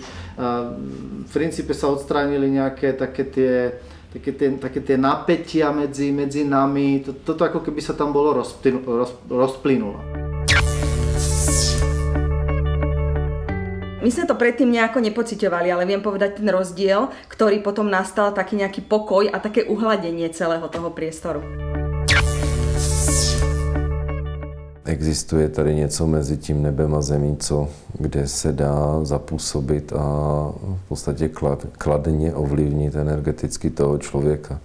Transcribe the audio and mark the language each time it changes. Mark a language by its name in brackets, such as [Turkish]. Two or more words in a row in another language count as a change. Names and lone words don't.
[Slovak] V princípe sa odstránili nejaké také tie napätia medzi nami. Toto ako keby sa tam bolo rozplynulo. My sme to predtým nejako nepociťovali, ale viem povedať ten rozdiel, ktorý potom nastal, taký nejaký pokoj a také uhladenie celého toho priestoru. [Czech] Existuje tady něco mezi tím nebem a zemí, kde se dá zapůsobit a v podstatě kladně ovlivnit energeticky toho člověka.